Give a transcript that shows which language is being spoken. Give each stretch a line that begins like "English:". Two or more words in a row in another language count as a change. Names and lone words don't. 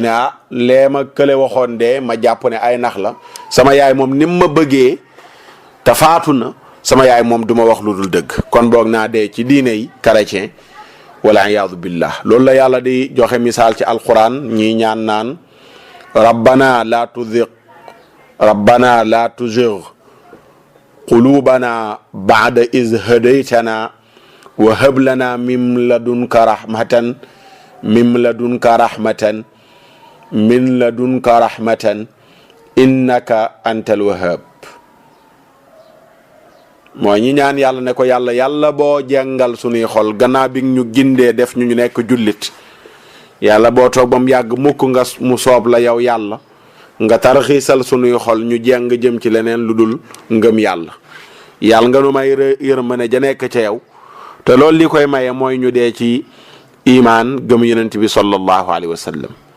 Wolof: ne lee ma kële waxoon de ma jàpp ne ay nax la sama yaay moom ni ma bëggee te faatu na sama yaay moom duma wax lu dul dëgg kon boog naa dee ci diine yi chrétien wala
Arabic: عياذا بالله
Wolof: loolu la yàlla di joxe misaal ci alquran ñii ñaan naan
Arabic: ربنا لا تزغ قلوبنا بعد إذ هديتنا وهب لنا من لدنك رحمة إنك أنت الوهاب
Wolof: mooy ñi ñaan yàlla ne ko yàlla boo jàngal sunuy xol gannaaw bi ñu gindee def ñu nekk jullit yàlla boo toog ba mu yàgg mukk nga mu soob la yow yàlla nga tarxiisal sunuy xol ñu jeng jëm ci leneen lu dul ngëm yàlla nga nu may yërmande ja nekk ca yow te loolu li koy maye mooy ñu dee ci imaan gëm yonent bi
Arabic: صلى الله عليه وسلم